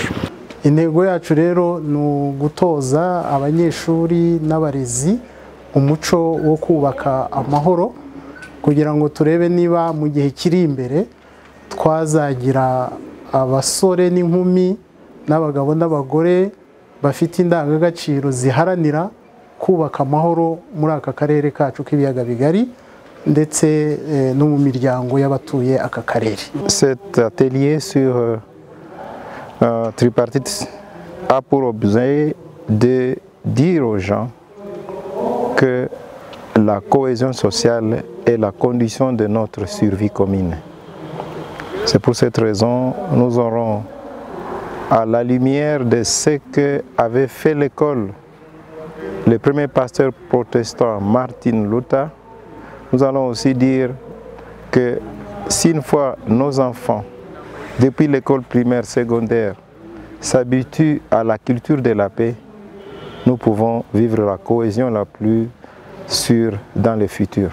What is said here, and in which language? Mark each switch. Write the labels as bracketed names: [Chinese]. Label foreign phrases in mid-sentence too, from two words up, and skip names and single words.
[Kinyarwanda] Intego yacu rero ni ugutoza abanyeshuri n'abarezi umuco wo kubaka amahoro, kugira ngo turebe niba mu gihe kiri imbere twazagira abasore n'inkumi n'abagabo n'abagore bafite indangagaciro ziharanira kubaka amahoro muri aka karere kacu k'ibiyaga bigari ndetse no mu miryango y'abatuye aka karere. [French] Cet atelier sur tripartite a pour objet de dire aux gens que la cohésion sociale est la condition de notre survie commune. C'est pour cette raison que nous aurons, à la lumière de ce qu'avait fait l'école, le premier pasteur protestant Martin Luther, nous allons aussi dire que si une fois nos enfants, depuis l'école primaire, secondaire, s'habituent à la culture de la paix, nous pouvons vivre la cohésion la plus sûre dans le futur.